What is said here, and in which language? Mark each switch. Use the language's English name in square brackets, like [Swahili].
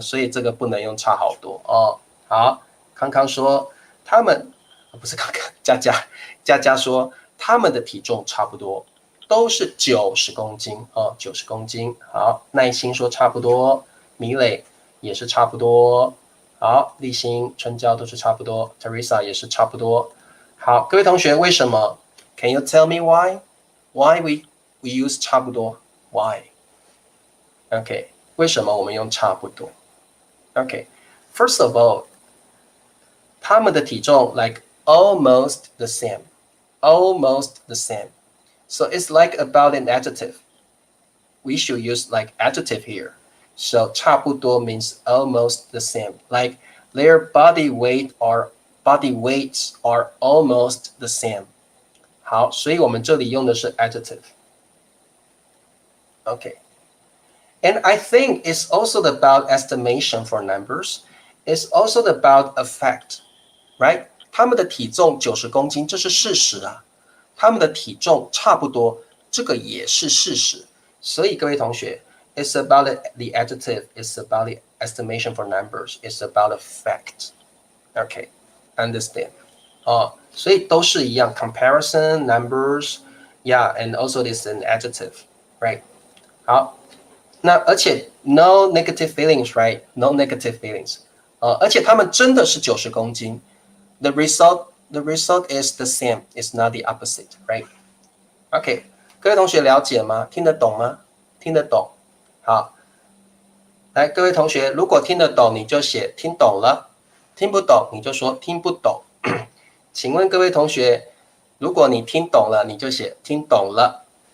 [Chinese] 所以这个不能用差好多哦。好，康康说他们不是康康，佳佳说他们的体重差不多，都是90公斤哦，90公斤。好，耐心说差不多，米磊也是差不多。好，立新、春娇都是差不多 ，Teresa 也是差不多。好，各位同学，为什么 [English] ？Can you tell me why? Why we use 差不多 ？Why? OK， [Chinese] 为什么我们用差不多 [English] ？OK，First of all， [Chinese] 他们的体重 [English] like almost the same, almost the same. So it's like about an adjective. We should use like adjective here. So 差不多 means almost the same. Like their body weights are almost the same. [Chinese] 好，所以我们这里用的是 adjective. [English] Okay. And I think it's also about estimation for numbers. It's also about a fact, right? [Chinese] 他们的体重90公斤，这是事实啊。他们的体重差不多，这个也是事实。所以各位同学 [English] It's about the adjective. It's about the estimation for numbers. It's about a fact. Okay, understand? [Chinese] 哦，所以都是一样 [English] comparison numbers, yeah, and also this an adjective, right? [Chinese] 好，那而且 [English] no negative feelings, right? No negative feelings. [Chinese] 而且他们真的是90公斤。 [English] The result is the same. It's not the opposite, right? [Chinese] Okay, 各位同学了解吗？听得懂吗？听得懂。好，来，各位同学，如果听得懂，你就写听懂了；听不懂，你就说听不懂。请问各位同学，如果你听懂了，你就写听懂了；